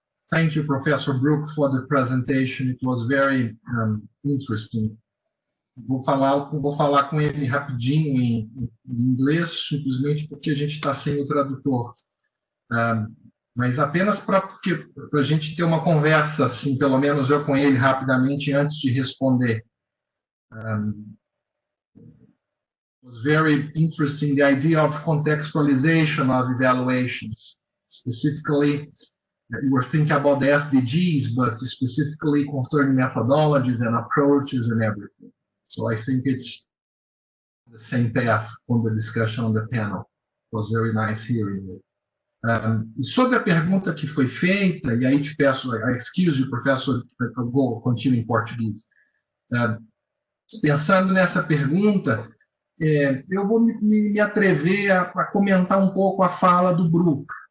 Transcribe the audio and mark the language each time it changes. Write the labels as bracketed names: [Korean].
[English] Thank you, Professor Brook, for the presentation. It was very interesting. [Portuguese] Vou falar com ele rapidinho em inglês, simplesmente porque a gente está sem o tradutor. Mas apenas para a gente ter uma conversa, assim, pelo menos eu com ele rapidamente, antes de responder. [English] It was very interesting, the idea of contextualization of evaluations. Specifically, you were thinking about the SDGs, but specifically concerning methodologies and approaches and everything. So I think it's the same path on the discussion on the panel. It was very nice hearing it. [Portuguese] E sobre a pergunta que foi feita, e aí te peço, [English] excuse you, [Portuguese] professor, eu vou continuar em português. Pensando nessa pergunta, eu vou me atrever a comentar um pouco a fala do Brook.